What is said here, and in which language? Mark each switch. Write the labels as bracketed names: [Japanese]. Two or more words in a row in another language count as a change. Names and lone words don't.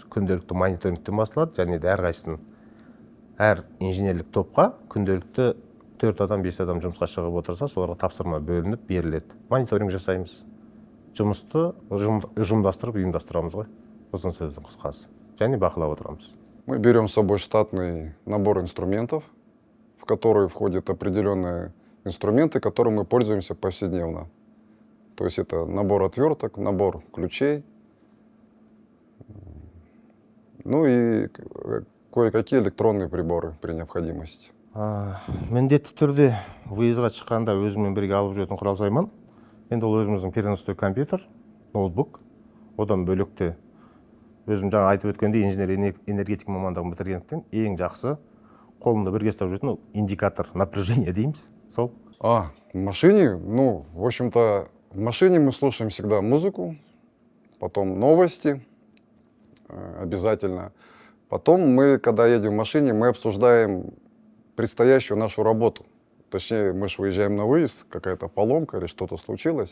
[Kazakh] Күнделікті мониторингтен басталады, және де әрқайсысын әр инженерлік топқа күнделікті 4 адам, 5 адам жұмысқа шығып отырса, соларға тапсырма бөлініп беріледі. Мониторинг жасаймыз. Жұмысты ұйымдастырамыз ғой. Ұзын сөздің қысқасы. Және бақылап отырамыз. [Russian] Мы берем с собой штатный набор инструментов, в который входит определенное инструменты, которыми мы пользуемся повседневно. То есть это набор отверток, набор ключей, ну и кое-какие электронные приборы при необходимости. [Kazakh] Міндетті түрде выездға шыққанда өзіммен бірге алып жүретін құрал сайман. Енді ол өзіміздің переностой компьютер, ноутбук. Одан бөлек те өзім жаңа айтып өткендей инженер энергетик мамандығын бітіргендіктен ең жақсы қолымда бірге ұстап жүретін ол [Russian] индикатор напряжения [Kazakh] дейміз. Сол. [Russian] В машине, ну, в общем-то, в машине мы слушаем всегда музыку, потом новости обязательно. Потом мы, когда едем в машине, мы обсуждаем предстоящую нашу работу. Точнее, мы же выезжаем на выезд, какая-то поломка или что-то случилось.